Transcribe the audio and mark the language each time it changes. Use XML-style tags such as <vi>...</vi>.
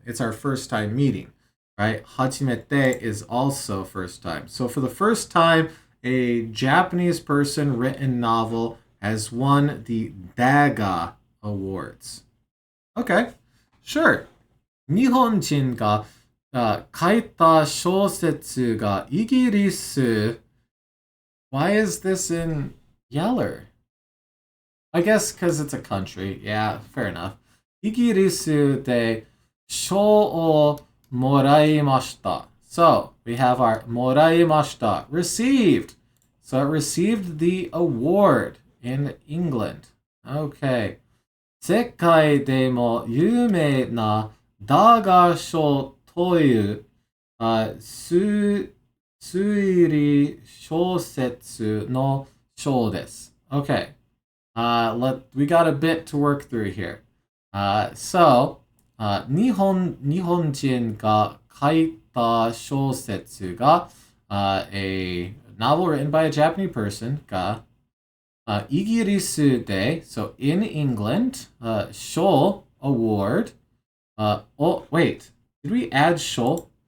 <en>It's our first time meeting, right?</en> <ja>初めて</ja> <en>is also first time. So for the first time, a Japanese person written novel has won the Daga Awards. Okay, sure.</en> <ja>日本人が書いた小説がイギリス.</ja> <en>Why is this in Yeller? I guess because it's a country. Yeah, fair enough.</en> <ja>イギリスで賞をもらいました.</ja> <en>So, we have our</en> <ja>もらいました,</ja> <en>received. So it received the award in England. Okay.</en> <ja>世界でも有名なダガ賞という推理小説の賞です.</ja> <en>Okay. We got a bit to work through here. So,</en> <ja>日本人が書いた小説が</ja> <en>a novel written by a Japanese person</en> <ja>がイギリスで</ja> <en>so in England 賞 award oh wait, did we add 賞?</en>